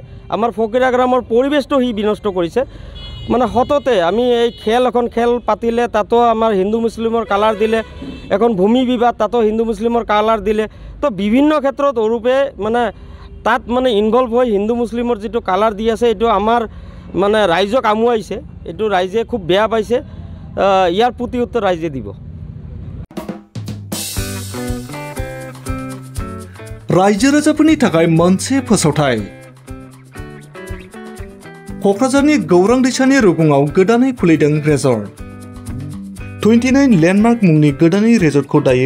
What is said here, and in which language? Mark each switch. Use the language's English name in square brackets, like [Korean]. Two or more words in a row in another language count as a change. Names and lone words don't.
[Assamese] আমাৰ ফকিৰাগ্ৰামৰ পৰিবেশটো হি বিনষ্ট কৰিছে মানে হততে আমি এই এখন খেল পাতিলে তাতো আমাৰ হিন্দু মুছলিমৰ কালাৰ দিলে এখন ভূমি বিবাদ তাতো হিন্দু মুছলিমৰ কালাৰ দিলে তো বিভিন্ন ক্ষেত্ৰত অৰূপে মানে তাত মানে ইনভলভ হৈ হিন্দু মুছলিমৰ যেটো কালাৰ দি আছে এইটো আমাৰ মানে ৰাইজক আমুৱাইছে এইটো ৰাইজে খুব বেয়া পাইছে ইয়াৰ প্ৰতি উত্তৰ ৰাইজে দিব [Bodo] रायजो राजाफोरनि थाखाय मोनसे फोसावथाय क'क्राझारनि गौरां दैसानि रुगुङाव गोदानै खुलिदों रेजर्ट 29 लेन्डमार्क मुंनि गोदानै रेजर्टखौ दायो